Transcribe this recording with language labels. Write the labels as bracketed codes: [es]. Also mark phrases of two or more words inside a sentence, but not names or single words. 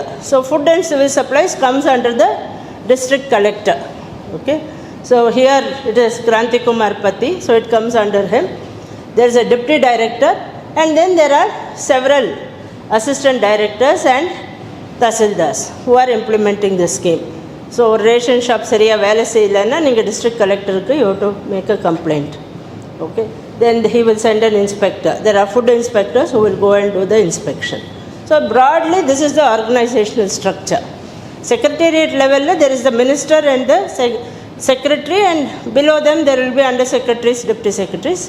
[en] So Food and Civil Supplies comes under the district collector. Okay. So here it is Kranti Kumar Pati. So it comes under him. There is a deputy director, and then there are several assistant directors and tahsildars who are implementing the scheme. So ration shop [ta] சரியா வேலை செய்யலைன்னா நீங்க [en] district collector ku you have to make a complaint. Okay. Then he will send an inspector. There are food inspectors who will go and do the inspection. So broadly, this is the organizational structure. Secretariat level, there is the minister and the secretary, and below them there will be under secretaries, deputy secretaries.